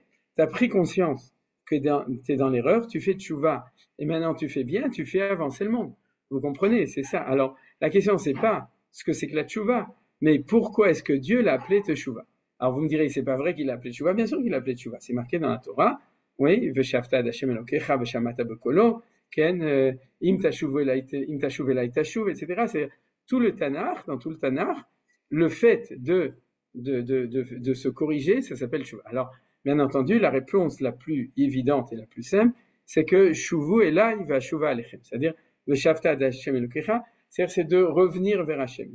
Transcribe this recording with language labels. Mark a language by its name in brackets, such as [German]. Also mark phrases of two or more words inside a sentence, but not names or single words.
[French] Tu as pris conscience que tu es dans l'erreur, tu fais teshuva, et maintenant tu fais bien, tu fais avancer le monde. Vous comprenez? C'est ça. Alors, la question, c'est pas ce que c'est que la teshuva, mais pourquoi est-ce que Dieu l'a appelé teshuva? Alors, vous me direz, c'est pas vrai qu'il l'a appelé teshuva. Bien sûr qu'il l'a appelé teshuva. C'est marqué dans la Torah. Oui, [Hebrew] ושבת ה' אלוקיך ושמעת בקולו כן אם תשוב אלי תשוב, [French] etc. C'est tout le Tanakh, dans tout le Tanakh, le fait de se corriger, ça s'appelle teshuva. Alors, bien entendu, la réponse la plus évidente et la plus simple, c'est que [Hebrew] שובו אלי ואשובה אליכם. [French] C'est-à-dire, [Hebrew] ושבת ה' אלוקיך, [French] c'est de revenir vers Hachem.